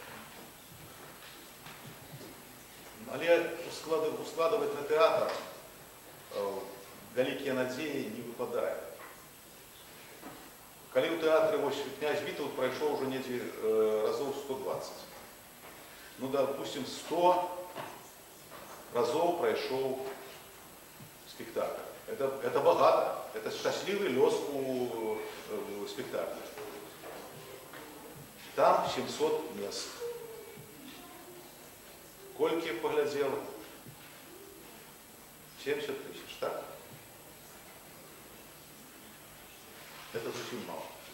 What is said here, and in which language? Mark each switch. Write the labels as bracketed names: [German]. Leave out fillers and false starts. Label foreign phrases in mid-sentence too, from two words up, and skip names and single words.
[Belarusian] Але ускладваць на тэатр вялікія надзеі не выпадае. Калі ў тэатры князь Вітаўт прайшоў ўжо недзе разоў 120. Ну, допустим, 100 разоў прайшоў спектакль. [Russian] Это богато, это счастливый лёс у спектакля. Там 700 мест. [Belarusian] Колькі поглядзела? [Russian] 70 тысяч, так? Это зусім мало.